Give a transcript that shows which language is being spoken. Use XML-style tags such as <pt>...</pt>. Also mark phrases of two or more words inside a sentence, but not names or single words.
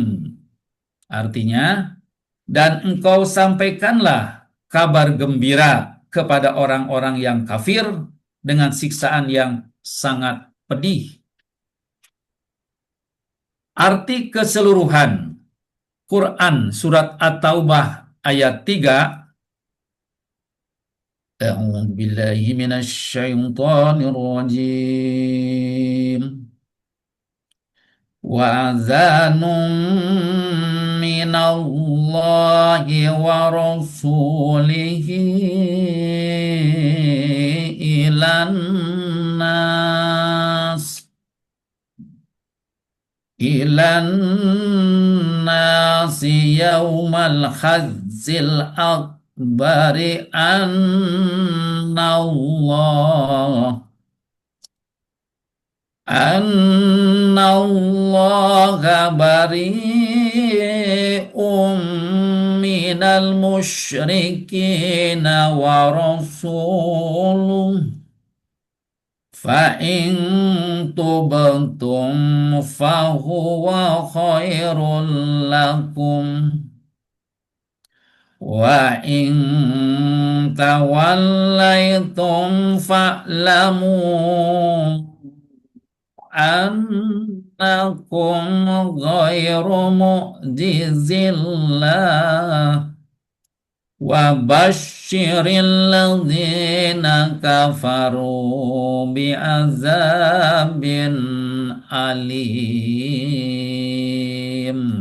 <id>Artinya, dan engkau sampaikanlah kabar gembira kepada orang-orang yang kafir dengan siksaan yang sangat pedih. Arti keseluruhan Quran surat At-Taubah ayat 3.</id> <ar>أعوذ بالله من الشيطان الرجيم. وأذان من الله ورسوله إلى الناس. إلى الناس يوم الحج الأكبر أن الله بريء من المشركين ورسوله. فَإِن تُبْتُمْ فَهُوَ خَيْرٌ لَكُمْ وَإِن تَوَلَّيْتُمْ فَاعْلَمُوا أَنَّكُمْ غَيْرُ مُعْجِزِ اللَّهِ وَبَشِّرِ الَّذِينَ كَفَرُوا بِعَذَابٍ أَلِيمٍ.</ar>